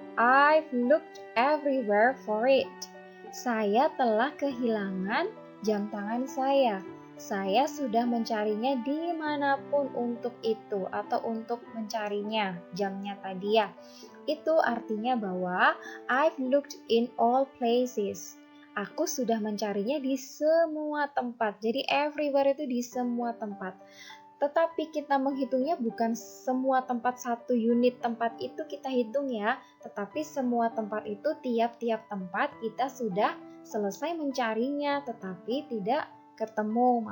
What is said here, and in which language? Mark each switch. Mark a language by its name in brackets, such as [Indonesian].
[English] I've looked everywhere for it. [Indonesian] Saya telah kehilangan jam tangan saya. Saya sudah mencarinya dimanapun untuk itu atau untuk mencarinya, jamnya tadi ya. Itu artinya bahwa [English] I've looked in all places. [Indonesian] Aku sudah mencarinya di semua tempat. Jadi everywhere itu di semua tempat. Tetapi kita menghitungnya bukan semua tempat, satu unit tempat itu kita hitung ya. Tetapi semua tempat itu tiap-tiap tempat kita sudah selesai mencarinya tetapi tidak ketemu.